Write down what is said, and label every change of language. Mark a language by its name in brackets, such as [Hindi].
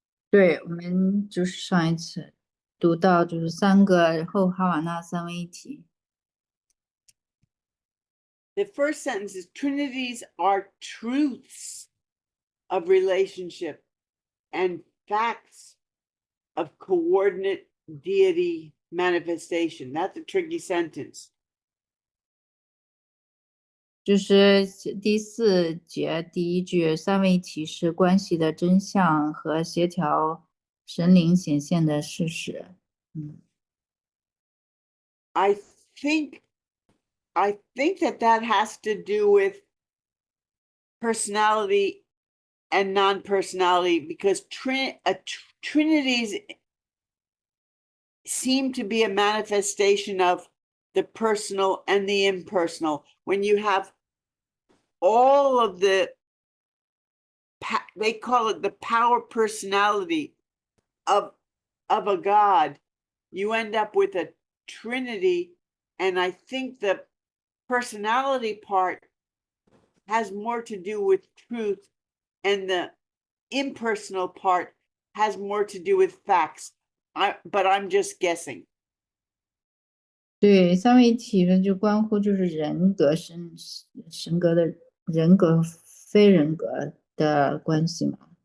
[Chinese] 对，我们就是上一次读到就是三个后哈瓦那三位一体。 [English] The first sentence is Trinities are truths of relationship and facts of coordinate deity manifestation. That's a tricky sentence. [Chinese] 就是第四节第一句，三位一体是关系的真相和协调神灵显现的事实。 [English] I think that has to do with personality and non-personality, because trinities seem to be a manifestation of the personal and the impersonal. When you have all of they call it the power personality of a God, you end up with a trinity. And I think the personality part has more to do with truth, and the impersonal part has more to do with facts. But I'm just guessing. [Chinese] 对，三位一体呢，就关乎就是人格神格的人格非人格的关系嘛。